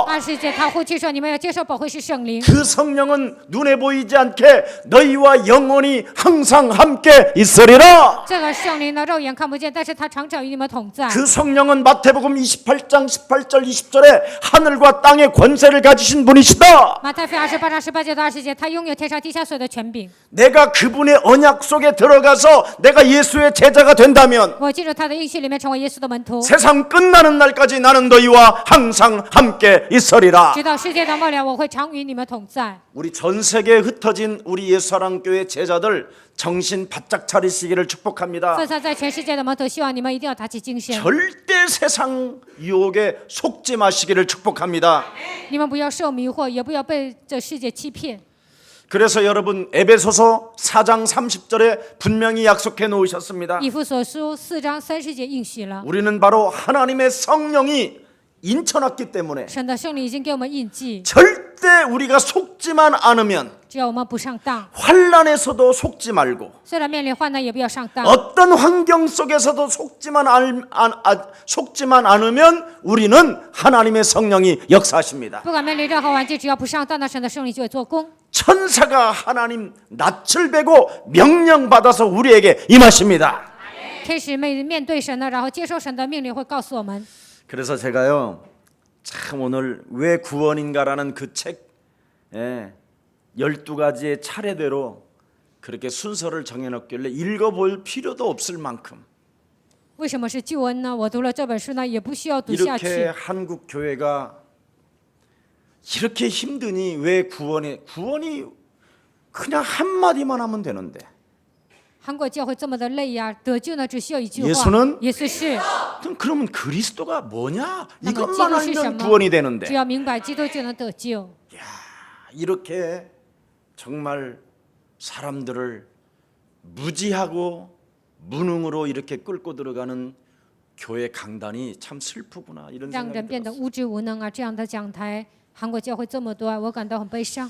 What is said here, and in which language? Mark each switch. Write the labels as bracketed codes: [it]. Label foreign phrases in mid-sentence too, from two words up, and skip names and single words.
[zh] 20节他呼气说：“你们要接受保惠师圣灵。 [ko] 그 성령은 눈에 보이지 않게 너희와 영원히 항상 함께 있으리라. [zh] 这个圣灵呢，肉眼看不见，但是他常常与你们同在。 [ko] 그 성령은 마태복음 28장 18절 20절에 하늘과 땅의 권세를 가지신 분이시다. [zh] 马太福音28章18节到20节，他拥有天上地下所有的权柄。 [ko] 내가 그분의 언약 속에 들어가서 내가 예수의 제자가 된다면 [zh] 我进入他的应许里面，成为耶稣的门徒， [ko] 세상 끝나는 날까지 나는 너희와 항상 함께 있으리라. [zh] 直到世界的末了，我会常与你们同在。 [ko] 우리 전 세계에 흩어진 우리 예수사랑교회 제자들 정신 바짝 차리시기를 축복합니다. [zh] 分散在全世界的门徒，希望你们一定要打起精神， [ko] 절대 세상 유혹에 속지 마시기를 축복합니다. [zh] 你们不要受迷惑，也不要被这世界欺骗。 [ko] 그래서 여러분 에베소서 4장 30절에 분명히 약속해 놓으셨습니다. [zh] 以弗所书4章30节应许了， [ko] 우리는 바로 하나님의 성령이 인쳐놨기 때문에 [zh] 神的圣灵已经给我们印记， [ko] 절대 우리가 속지만 않으면 [zh] 只要我们不上当， [ko] 환난에서도 속지 말고 [zh] 虽然面临患难，也不要上当。 [ko] 어떤 환경 속에서도 속지만 않으면 우리는 하나님의 성령이 역사하십니다. [zh] 不管面临任何环境，只要不上当，那神的圣灵就会做工。 [ko] 천사가 하나님 낯을 베고 명령받아서 우리에게 임하십니다. [zh] 天使面对神呢，然后接受神的命令，会告诉我们。 [ko] 그래서 제가요 참 오늘 왜 구원인가라는 그 책 12가지의 차례대로 그렇게 순서를 정해놓길래 읽어볼 필요도 없을 만큼 [zh] 为什么是救恩呢？我读了这本书呢，也不需要读下 [ko] 이렇게 [zh] 去。 [ko] 한국 교회가 이렇게 힘드니 왜 구원이 그냥 한마디만 하면 되는데 [zh] 韩国教会这么的累呀，得救呢只需要一句话： [ko] 예수는 [zh] 耶稣是。 [ko] 그러면 그리스도가 뭐냐? [zh] 那么基 [ko] 이것만 [zh] 督是什 [ko] 알면 [zh] 么？ [ko] 구원이 [zh] 只 [ko] 되는데 [zh] 要明白基督就能得救。 [ko] 이렇게 정말 사람들을 무지하고 무능으로 이렇게 끌고 들어가는 교회 강단이 참 슬프구나 이런 [zh] 让人 [ko] 생각이 [zh] 变得 [ko] 들었어요. [zh] 无知无能啊！这样的讲台，韩国教会这么多，我感到很悲伤。